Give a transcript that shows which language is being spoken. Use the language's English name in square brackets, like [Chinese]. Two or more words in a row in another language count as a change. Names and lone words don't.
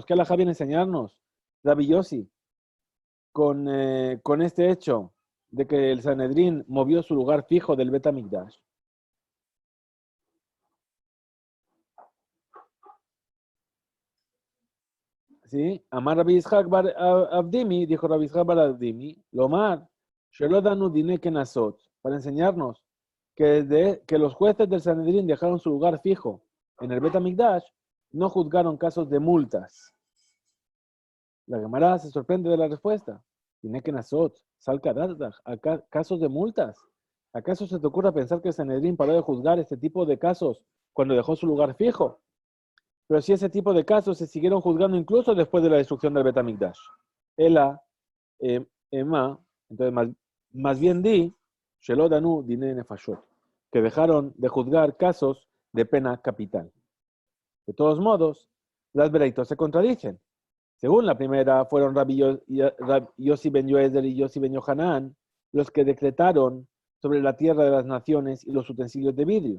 [Spanish] ¿Qué alajá viene a enseñarnos? Rabbi Yossi, con este hecho de que el Sanedrín movió su lugar fijo del Bet HaMikdash. ¿Sí? [Hebrew] אמר רבי יצחק בר אבדימי, [Spanish] dijo Rabbi Yitzhak bar Abdimi, [Hebrew] לומר, שלא דנו דיני קנסות, [Spanish] para enseñarnos que desde que los jueces del Sanedrín dejaron su lugar fijo en el Bet HaMikdash, no juzgaron casos de multas. La Gemara se sorprende de la respuesta. [Hebrew] דיני קנסות, [Spanish] casos de multas. ¿Acaso se te ocurre pensar que el Sanedrín paró de juzgar este tipo de casos cuando dejó su lugar fijo? Pero si ese tipo de casos se siguieron juzgando incluso después de la destrucción del Bet HaMikdash. [Hebrew] אלא, אימא, [Spanish] entonces más bien di, [Hebrew] שלא דנו דיני נפשות, [Spanish] que dejaron de juzgar casos de pena capital. De todos modos, las vereitos se contradicen. Según la primera, fueron Rabbi Yossi ben Yoezer y Yossi ben Yohanan los que decretaron sobre la tierra de las naciones y los utensilios de vidrio.